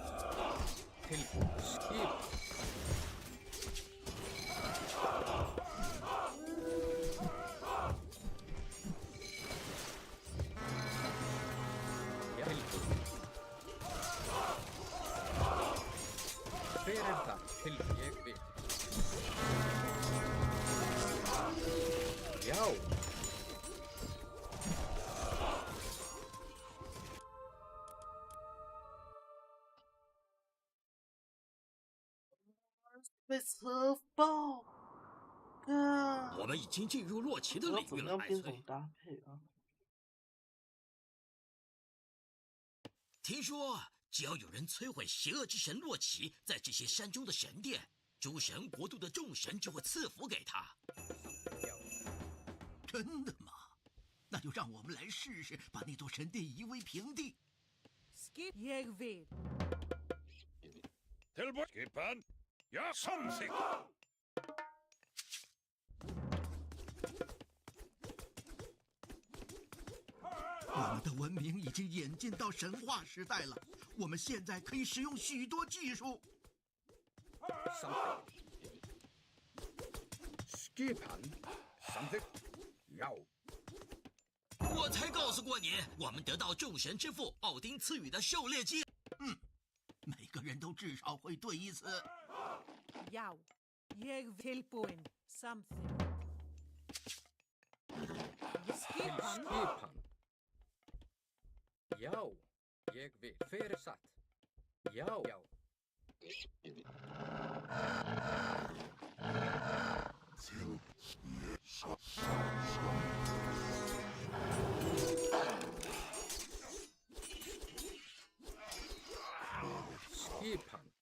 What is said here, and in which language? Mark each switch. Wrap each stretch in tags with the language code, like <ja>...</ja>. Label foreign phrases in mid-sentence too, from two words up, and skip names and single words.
<is>Tilbúin. Skip. Tilbúin. Hver er það? Til ég vil. Já.</is> <zh>被车爆！啊！我们已经进入洛奇的不知道领域了，怎么样边艾崔。种搭配啊？听说，只要有人摧毁邪恶之神洛奇在这些山中的神殿，诸神国度的众神就会赐福给他。真的吗？那就让我们来试试，把那座神殿夷为平地。</zh> <is>Skip.</is> <no>Jeg vil.</no> <is>Tilbúin. Skipan. Já, samþykkt.</is> <zh>我们的文明已经演进到神话时代了，我们现在可以使用许多技术。</zh> <is>Samþykkt. Skipan. Samþykkt. Já.</is> <zh>我才告诉过你，我们得到众神之父奥丁赐予的狩猎机。每个人都至少会对一次。</zh> <is>Já. Ég tilbúin. Samþykkt. Skipan. Skipan. Já, ég vil. Fyrir satt. Já, já. Skipan.</is>